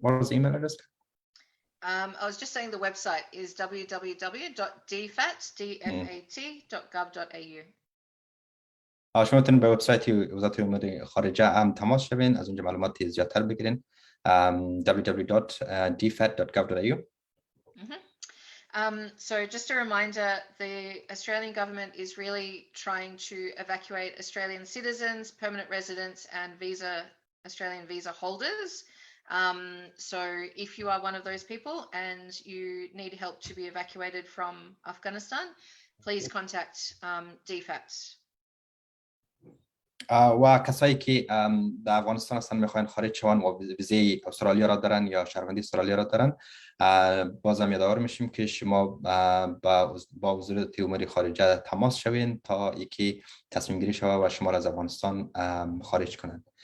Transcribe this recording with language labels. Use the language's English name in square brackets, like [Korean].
[English] What was the email address? I was just saying the website is www.dfat.gov.au. [Persian] شما میتونید به وبسایت وزارت امور خارجه هم تماس شوین، از اونجا معلومات زیادتر بگیرین. [English] www.dfat.gov.au. So just a reminder, the Australian government is really trying to evacuate Australian citizens, permanent residents and Australian visa holders. So if you are one of those people and you need help to be evacuated from Afghanistan, please contact DFAT. [Persian] و کسایی که در افغانستان هستن میخواین خارج شوند و ویزای استرالیا را دارن یا شهروندی استرالیا را دارن، بازم یادآور میشیم که شما با وزارت امور خارجه تماس شوین تا یکی تصمیم گیری شود و شما را از افغانستان خارج کنند.